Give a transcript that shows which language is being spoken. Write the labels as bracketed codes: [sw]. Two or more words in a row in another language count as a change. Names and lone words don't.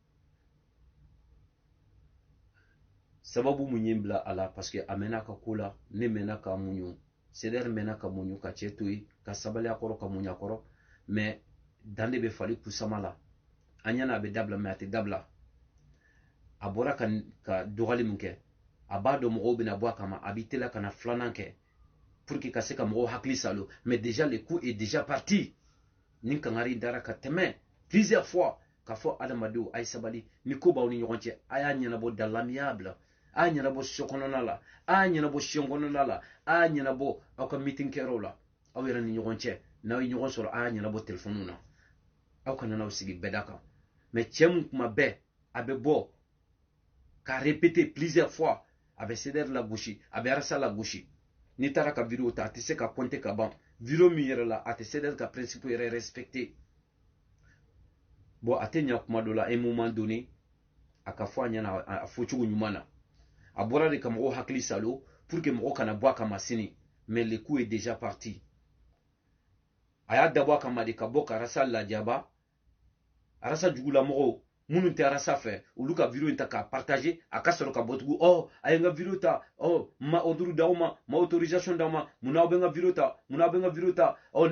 [bm] sababu mun ye n bila a la [fr] parce que [bm] a mɛnna ka ko la ne mɛnna ka muɲu sedɛri mɛnna ka muɲu ka cɛ to yen ka sabali a kɔrɔ ka muɲu a kɔrɔ [fr] mais dan [bm] de bɛ fali kusama la an ɲɛna a bɛ dabila mais a tɛ dabila a bɔra ka dɔgɔli min kɛ a b'a dɔn mɔgɔw bɛna bɔ a kama a b'i teliya ka na filanan kɛ [fr] pour que [bm] ka se ka mɔgɔw hakili salo [fr] mais déjà le coup est déjà parti [bm] ni kangari dara ka tɛmɛ [fr] plusieurs fois [bm] k'a fɔ adamadenw a ye sabali ni ko b'aw ni ɲɔgɔn cɛ a y'a ɲɛnabɔ [fr] dans l'amiable [bm] a y'a ɲɛnabɔ so kɔnɔna la a y'a ɲɛnabɔ siɲɛ kɔnɔna la a y'a ɲɛnabɔ aw ka meeting kɛyɔrɔw la aw yɛrɛ ni ɲɔgɔn cɛ n'aw ye ɲɔgɔn sɔrɔ a y'a ɲɛnabɔ téléphone na aw kana n'aw sigi bɛɛda kan mais cɛ mun kuma bɛɛ a bɛ bɔ k'a [fr] répéter plusieurs fois [bm] a bɛ CDR la gosi a bɛ RSA la gosi n'i taara ka vidéo ta a tɛ se ka compter ka ban vidéo min yɛrɛ la a tɛ CDR ka principe yɛrɛ respecter bon a tɛ ɲa kuma dɔ la [fr] un moment donné [bm] a ka fɔ a ɲɛna a fɔcogo ɲuman na a bɔra de ka mɔgɔw hakili salo [fr] pour que [bm] mɔgɔw kana bɔ a kama sini [fr] mais le coup est déjà parti [bm] a y'a dabɔ a kama de ka bɔ ka RSA lajaba RSA jugulamɔgɔw minnu tɛ RSA fɛ olu ka vidéo in ta k'a partager a ka sɔrɔ ka bɔ tugun a ye n ka vidéo ta ma ordre d'aw ma ma autorisation d'aw ma munna aw bɛ n ka vidéo ta munna aw bɛ n ka vidéo ta ne